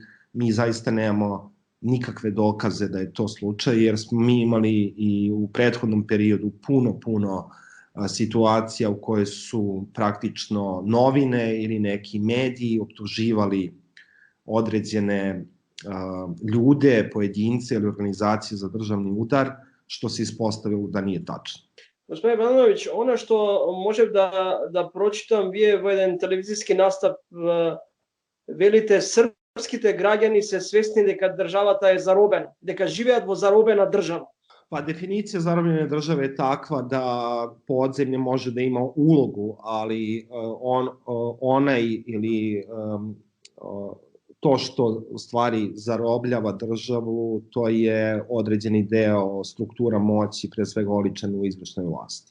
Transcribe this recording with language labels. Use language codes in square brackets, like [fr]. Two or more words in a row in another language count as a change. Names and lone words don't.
[sr] mi zaista nemamo nikakve dokaze da je to slučaj, jer smo mi imali i u prethodnom periodu puno situacija u kojoj su praktično novine ili neki mediji optuživali određene ljude, pojedince ili organizacije za državni udar, što se ispostavilo da nije tačno. Gospodin Bandovć, ono što možem da pročitam, [mk] вие во еден телевизијски настап велите српските граѓани се свесни дека државата е заробена, дека живеат во заробена држава. [sr] Pa definicija zarobljene države je takva da podzemlje može da ima ulogu, ali onaj ili to što u stvari zarobljava državu, to je određeni deo struktura moći, pre svega oličen u izvršnoj vlasti.